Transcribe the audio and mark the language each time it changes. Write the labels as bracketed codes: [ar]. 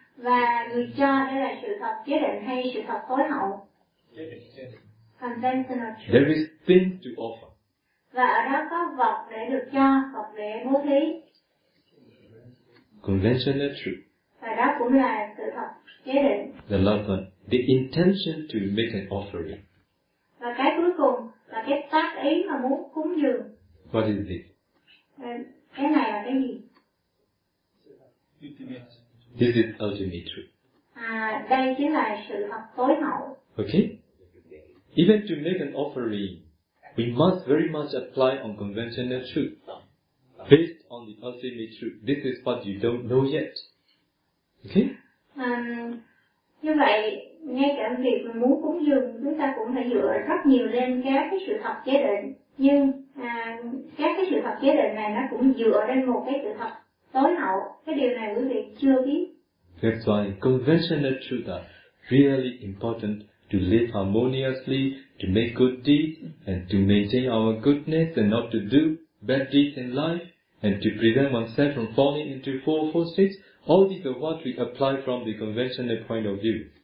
[vi] Và người cho đây là sự thật chế định hay sự thật tối hậu? [en] Conventional truth. There is thing to offer. [vi] Và ở đó có vật để được cho, vật để bố thí. [en] Conventional truth. [vi] Và đó cũng là sự thật chế định. [en] The love one. The intention to make an offering. [vi] Và cái cuối cùng là cái tác ý mà muốn cúng dường. [en] What is this? [vi] Cái này là cái gì? [en] This is ultimate truth. [vi] À, đây chính là sự thật tối hậu. [en] Okay? Even to make an offering, we must very much apply on conventional truth. Based on the ultimate truth, this is what you don't know yet. Okay? [vi] Như vậy, ngay cả việc mình muốn cúng dường, chúng ta cũng phải dựa rất nhiều lên các cái sự thật chế định. Nhưng các cái sự thật chế định này nó cũng dựa lên một cái sự thật tối hậu. Cái điều này quý vị chưa biết. [en] That's why conventional truth is really important. To live harmoniously, to make good deeds, and to maintain our goodness, and not to do bad deeds in life, and to prevent oneself from falling into fourfold states. All these are what we apply from the conventional point of view.